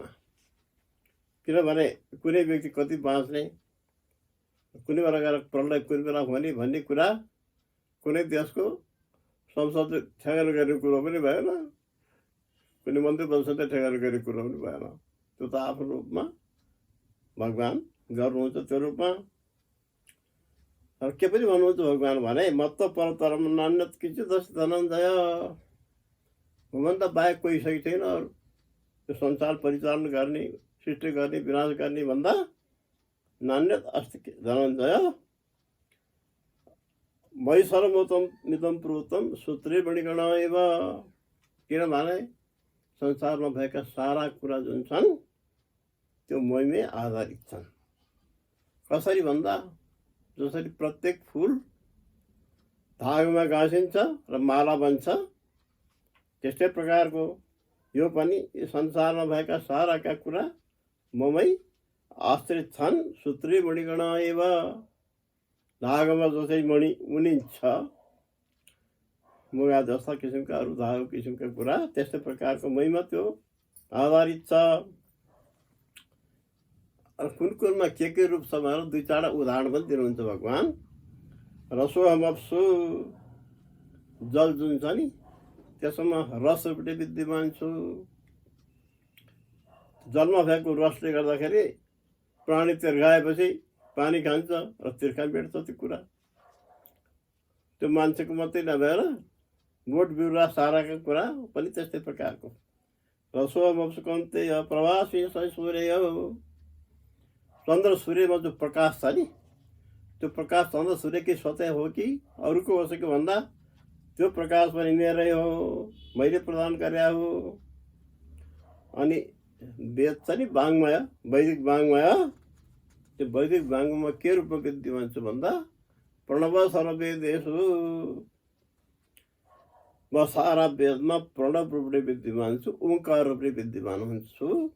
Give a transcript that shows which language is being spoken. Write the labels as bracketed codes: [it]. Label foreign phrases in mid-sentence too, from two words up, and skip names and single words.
[ne] किनभने कुनै व्यक्ति कति बाँच्ने, कुनै बेला गएर प्रलय कुनै बेला हुने भन्ने कुरा कुनै देशको संसदले ठेगाना गर्ने कुरो पनि भएन, कुनै मन्त्री परिषदले ठेगाना गर्ने कुरो पनि भएन। त्यो त आफ्नो रूपमा भगवान गर्नुहुन्छ। त्यो रूपमा र के पनि भन्नुहुन्छ भगवान् भने [sa] मत्त परतरम नान्यत किंचिदस्ति धनञ्जय, [ne] मभन्दा बाहेक कोही सही छैन अरू यो संसार परिचालन गर्ने, सृष्टि गर्ने, विनाश गर्ने भन्दा [sa] नान्यत अस्ति धनञ्जय। मयि सर्वोत्तम मिदं प्रोक्तम सूत्रे मणिगण एव। [ne] किनभने संसारमा भएका सारा कुरा जुन छन् त्यो मयमै आधारित छन्। कसरी भन्दा जसरी प्रत्येक फूल धागोमा गाँसिन्छ र माला बन्छ, त्यस्तै प्रकारको यो पनि संसारमा भएका साराका कुरा ममै आश्रित छन्। [sa] सूत्रे मणिगण एव, [ne] धागोमा जसरी मणि उनिन्छ, मुगा जस्ता किसिमका अरू धागो किसिमका कुरा त्यस्तै प्रकारको महिमा त्यो आधारित छ। कुन कुनमा के रूप छ भनेर दुई चारवटा उदाहरण पनि दिनुहुन्छ भगवान्। [sa] रसोहम अप्सु, [ne] जल जुन छ नि त्यसमा रस रूपले विद्यमान छु। जलमा भएको रसले गर्दाखेरि प्राणी तिर्खाएपछि पानी खान्छ र तिर्खा भेट्छ त्यो कुरा। त्यो मान्छेको मात्रै नभएर बोट बिरुवा साराका कुरा पनि त्यस्तै प्रकारको। [sa] रसोहम अप्सु कौन्तेय प्रभासी स सूर्य। [ne] चन्द्र सूर्यमा जो प्रकाश छ नि त्यो प्रकाश चन्द्र सूर्यकै स्वतः हो कि अरूको हो कि भन्दा त्यो प्रकाश पनि मेरै हो, मैले प्रदान गरे हो। अनि वेद छ नि वाङ्मय, वैदिक वाङ्मय, त्यो वैदिक वाङ्मयमा के रूपमा विद्यमान छु भन्दा [sa] प्रणव सर्ववेदेषु, [ne] म सारा वेदमा प्रणव रूपले विद्यमान छु, ओंकार रूपले विद्यमान हुन्छु।